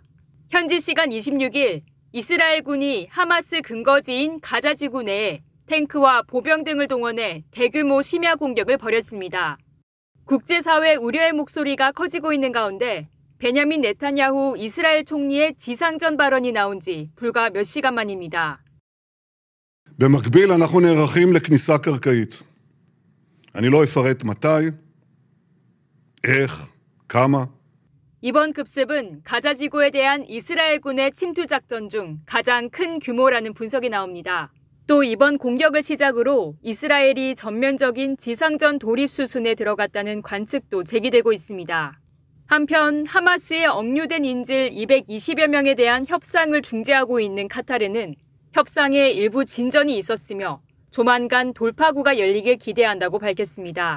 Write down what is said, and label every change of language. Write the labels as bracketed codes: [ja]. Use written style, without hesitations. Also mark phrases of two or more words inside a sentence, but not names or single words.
[ko] 현지 시간 26일 이스라엘군이 하마스 근거지인 가자 지구 내에 탱크와 보병 등을 동원해 대규모 심야 공격을 벌였습니다. 국제사회 우려의 목소리가 커지고 있는 가운데 베냐민 네타냐후 이스라엘 총리의 지상전 발언이 나온 지 불과 몇 시간 만입니다. [he] במקביל אנחנו נערכים לכניסה קרקעית. אני לא אפרט מתי, איך, כמה. [ko] 이번 급습은 가자 지구에 대한 이스라엘군의 침투 작전 중 가장 큰 규모라는 분석이 나옵니다. 또 이번 공격을 시작으로 이스라엘이 전면적인 지상전 돌입 수순에 들어갔다는 관측도 제기되고 있습니다. 한편 하마스의 억류된 인질 220여 명에 대한 협상을 중재하고 있는 카타르는 협상에 일부 진전이 있었으며 조만간 돌파구가 열리길 기대한다고 밝혔습니다.